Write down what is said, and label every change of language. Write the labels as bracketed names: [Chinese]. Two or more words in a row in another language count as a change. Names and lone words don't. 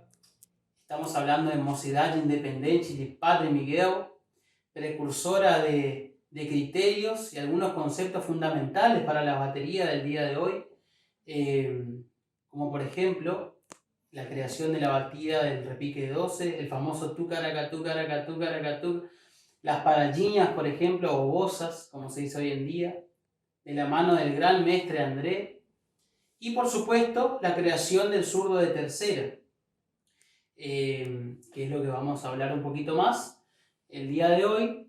[Spanish] Estamos hablando de Mocidade Independente de Padre Miguel, precursora de criterios y algunos conceptos fundamentales para la batería del día de hoy, como por ejemplo la creación de la batida del repique de 12, el famoso tucaracatú, caracatú, caracatú, las paralliñas, por ejemplo, o bozas, como se dice hoy en día, de la mano del gran mestre André, y por supuesto la creación del zurdo de tercera, que es lo que vamos a hablar un poquito más el día de hoy.